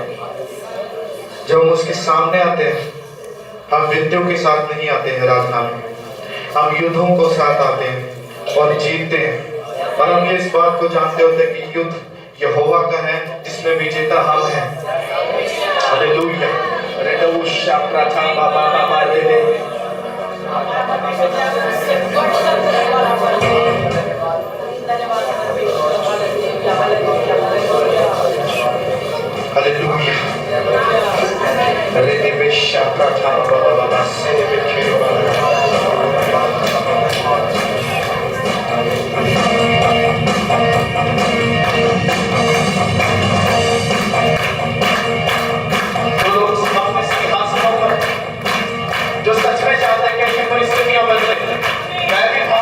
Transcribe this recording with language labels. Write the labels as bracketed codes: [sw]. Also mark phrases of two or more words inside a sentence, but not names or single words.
[hi] जब हम उसके सामने आते हैं हम विद्यों के साथ नहीं आते हैं आराधना में, हम युद्धों को साथ आते हैं और जीतते हैं। और हम इस बात को जानते होते हैं कि युद्ध यहोवा का है जिसमें विजेता हम हैं। हालेलुया। रेडोशा प्रथम बाबा बाबा दे Hallelujah. Redebesha pratama baba baba sedebekero तो लोग अपने सिंहासनों पर जो सच में चाहते हैं कि परिस्थितियां बदले, मैं भी